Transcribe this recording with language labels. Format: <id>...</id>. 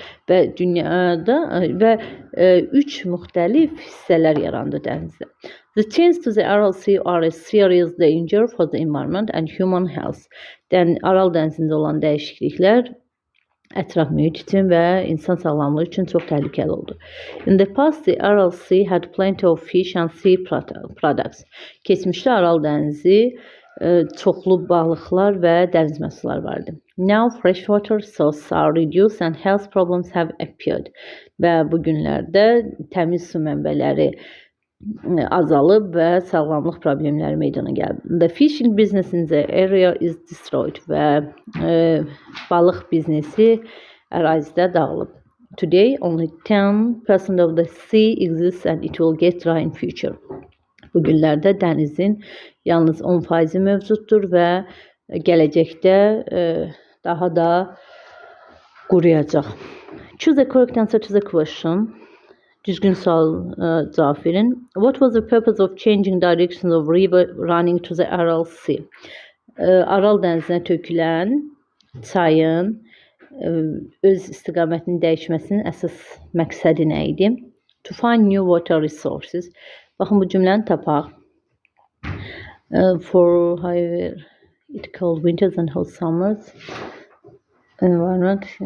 <az>Və dünyada və üç müxtəlif hissələr yarandı dənizdə.</az> <en>The changes to the Aral Sea are a serious danger for the environment and human health.</en> <az>Aral dənizində olan dəyişikliklər ətraf mühit üçün və insan sağlamlığı üçün çox təhlükəli oldu.</az> <en>In the past, the Aral Sea had plenty of fish and sea products.</en> <az>Keçmişdə Aral dənizi çoxlu balıqlar və dəniz məhsulları vardı.</az> <en>Now freshwater sources are reduced and health problems have appeared.</en> <az>Və bu günlərdə təmiz su mənbələri azalıb və sağlamlıq problemləri meydana gəldi.</az> <en>The fishing business in the area is destroyed</en> <az>və balıq biznesi ərazidə dağılıb.</az> <en>Today only 10% of the sea exists and it will get dry in future.</en> <az>Bu günlərdə dənizin yalnız 10% mövcuddur və gələcəkdə daha da quruyacaq.</az> <en>Choose the correct answer to the question.</en> <az>Düzgün sual cavab verin.</az> <en>What was the purpose of changing directions of river running to the Aral Sea?</en> <az>Aral dənizinə tökülən çayın öz istiqamətini dəyişməsinin əsas məqsədi nə idi?</az> <en>To find new water resources.</en> <az>Baxın bu cümləni tapaq.</az> <en>For however it cold winters and hot summers. Environment.</en>